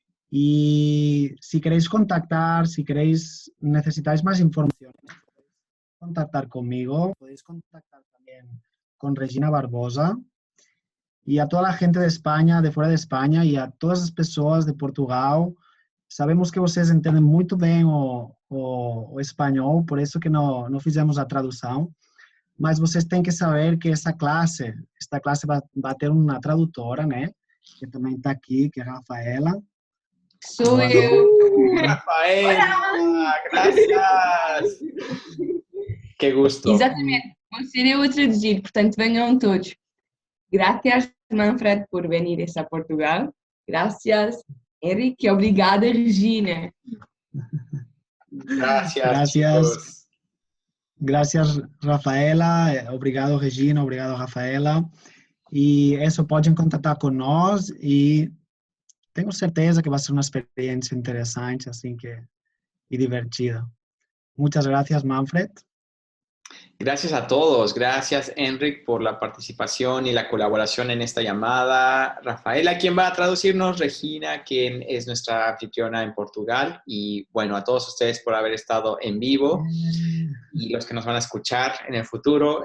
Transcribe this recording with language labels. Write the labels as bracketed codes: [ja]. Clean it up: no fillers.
[es] Y si queréis contactar, si queréis, necesitáis más información, podéis contactar conmigo, podéis contactar también con Regina Barbosa y a toda la gente de España, de fuera de España y [pt] a todas as pessoas de Portugal. Sabemos que vocês entendem muito bem o espanhol, por isso que não fizemos a tradução, mas vocês têm que saber que esta classe vai ter uma tradutora, né? Que também está aqui, que é a Rafaela. Sou Boa eu. noite. [es] Rafaela, gracias. Qué gusto. [pt] Exatamente, vou ser eu a traduzir, portanto venham todos. [es] Gracias, Manfred, por venir a Portugal. Gracias, Henrique. [pt] Obrigada, Regina. [es] Gracias, chicos. [pt] Gracias, Rafaela. Obrigado, Regina. Obrigado, Rafaela. E isso, podem contactar com nós e tenho certeza que vai ser uma experiência interessante assim e divertida. [es] Muchas gracias, [pt] Manfred. [es] Gracias a todos. Gracias, Enric, por la participación y la colaboración en esta llamada. Rafaela, quien va a traducirnos, Regina, quien es nuestra anfitriona en Portugal. Y bueno, a todos ustedes por haber estado en vivo y los que nos van a escuchar en el futuro.